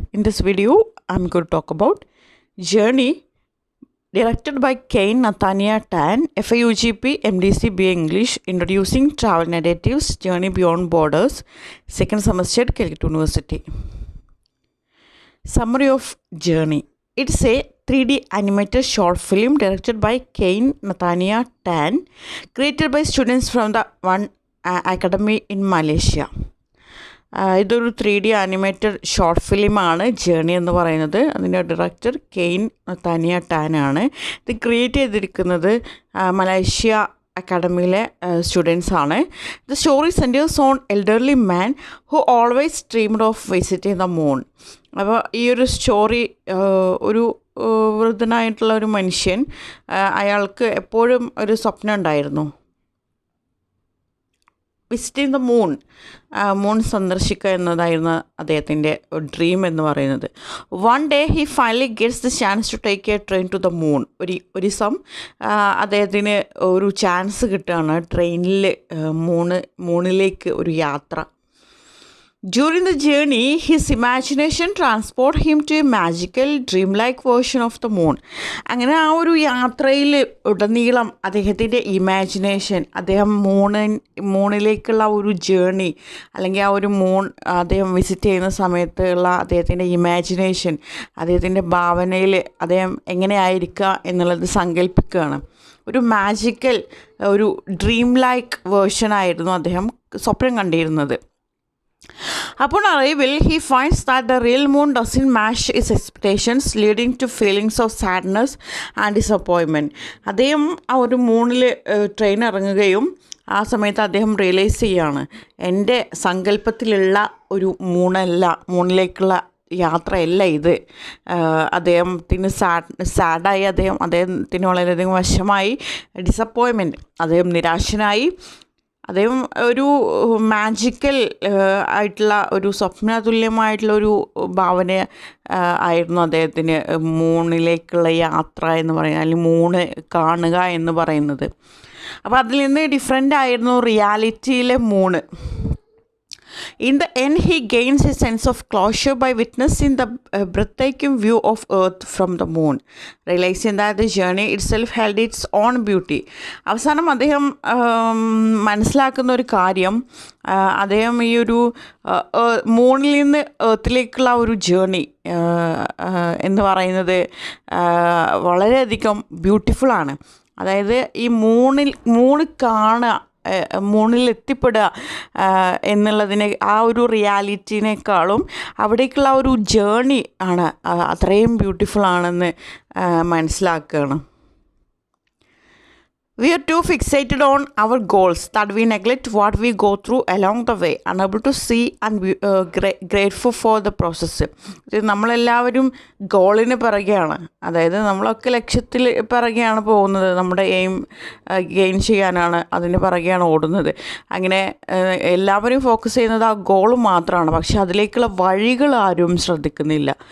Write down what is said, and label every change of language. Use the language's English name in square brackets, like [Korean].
[English] In this video, I'm going to talk about Journey, directed by Kane Nathaniel Tan, FIUGP MDC BA English, introducing travel narratives, Journey Beyond Borders, second semester, Calicut University. Summary of Journey. It's a 3D animated short film directed by Kane Nathaniel Tan, created by students from the One Academy in Malaysia. [Malayalam] ഇതൊരു 3D animated short ഫിലിമാണ് journey എന്ന് പറയുന്നത്. അതിൻ്റെ director Kane നഥാനിയ tan ആണ്. ഇത് create ചെയ്തിരിക്കുന്നത് Malaysia അക്കാഡമിയിലെ students ആണ്. [English] The story centres on elderly man who always dreamed of visiting the moon. [Malayalam] അപ്പോൾ ഈ ഒരു സ്റ്റോറി ഒരു വൃദ്ധനായിട്ടുള്ള ഒരു മനുഷ്യൻ, അയാൾക്ക് എപ്പോഴും ഒരു സ്വപ്നം ഉണ്ടായിരുന്നു, [English] visiting the moon [Malayalam] സന്ദർശിക്കുക എന്നതായിരുന്നു അദ്ദേഹത്തിൻ്റെ ഡ്രീം എന്ന് പറയുന്നത്. [English] One day he finally gets the chance to take a train to the moon. [Malayalam] ഒരു ദിവസം അദ്ദേഹത്തിന് ഒരു ചാൻസ് കിട്ടുകയാണ് ട്രെയിനിൽ മൂണിലേക്ക് ഒരു യാത്ര. [English] During the journey, his imagination transport him to a magical, dreamlike version of the moon. [Malayalam] അങ്ങനെ ആ ഒരു യാത്രയിൽ ഉടനീളം അദ്ദേഹത്തിൻ്റെ ഇമാജിനേഷൻ, അദ്ദേഹം മൂണിലേക്കുള്ള ഒരു ജേർണി അല്ലെങ്കിൽ ആ ഒരു അദ്ദേഹം വിസിറ്റ് ചെയ്യുന്ന സമയത്തുള്ള അദ്ദേഹത്തിൻ്റെ ഇമാജിനേഷൻ, അദ്ദേഹത്തിൻ്റെ ഭാവനയിൽ അദ്ദേഹം എങ്ങനെയായിരിക്കുക എന്നുള്ളത് സങ്കല്പിക്കുകയാണ്. ഒരു മാജിക്കൽ, ഒരു ഡ്രീം ലൈക്ക് വേർഷനായിരുന്നു അദ്ദേഹം സ്വപ്നം കണ്ടിരുന്നത്. [English] Upon arrival, he finds that the real moon doesn't match his expectations, leading to feelings of sadness and disappointment. [Malayalam] അദ്ദേഹം ആ ഒരു മൂണിൽ ട്രെയിൻ ഇറങ്ങുകയും ആ സമയത്ത് അദ്ദേഹം റിയലൈസ് ചെയ്യുകയാണ്, എൻ്റെ സങ്കല്പത്തിലുള്ള ഒരു മൂണിലേക്കുള്ള യാത്രയല്ല ഇത്. അദ്ദേഹത്തിന് സാഡായി, അദ്ദേഹത്തിന് വളരെയധികം വശമായി, ഡിസപ്പോയിൻമെൻറ്റ്, അദ്ദേഹം നിരാശനായി. അദ്ദേഹം ഒരു മാജിക്കൽ ആയിട്ടുള്ള ഒരു സ്വപ്നതുല്യമായിട്ടുള്ള ഒരു ഭാവന ആയിരുന്നു അദ്ദേഹത്തിന് മൂണിലേക്കുള്ള യാത്ര എന്ന് പറയുന്നത്, അല്ലെങ്കിൽ മൂണ് കാണുക എന്ന് പറയുന്നത്. അപ്പോൾ അതിൽ നിന്ന് ഡിഫറെൻ്റ് ആയിരുന്നു റിയാലിറ്റിയിലെ Moon. [English] In the end, he gains a sense of closure by witnessing the breathtaking view of Earth from the moon, realizing that the journey itself held its own beauty. [Malayalam] അവസാനം അദ്ദേഹം മനസ്സിലാക്കുന്ന ഒരു കാര്യം, അദ്ദേഹം ഈ ഒരു മൂണിൽ നിന്ന് എർത്തിലേക്കുള്ള ഒരു ജേർണി എന്ന് പറയുന്നത് വളരെയധികം ബ്യൂട്ടിഫുള്ളാണ്. അതായത് ഈ മൂണ് കാണുക, മൂണിൽ എത്തിപ്പെടുക എന്നുള്ളതിനെ, ആ ഒരു റിയാലിറ്റിനേക്കാളും അവിടേക്കുള്ള ഒരു ജേർണി ആണ് അത്രയും ബ്യൂട്ടിഫുൾ ആണെന്ന് മനസ്സിലാക്കുകയാണ്. [English] We are too fixated on our goals that we neglect what we go through along the way, unable to see and be grateful for the process. [Malayalam] നമ്മളെല്ലാവരും ഗോളിന് പിറകെയാണ്, അതായത് നമ്മളൊക്കെ ലക്ഷ്യത്തിൽ പിറകെയാണ് പോകുന്നത്, നമ്മുടെ എയിം ഗെയിൻ ചെയ്യാനാണ്, അതിന് പിറകെയാണ് ഓടുന്നത്. അങ്ങനെ എല്ലാവരും ഫോക്കസ് ചെയ്യുന്നത് ആ ഗോൾ മാത്രമാണ്, പക്ഷെ അതിലേക്കുള്ള വഴികൾ ആരും ശ്രദ്ധിക്കുന്നില്ല.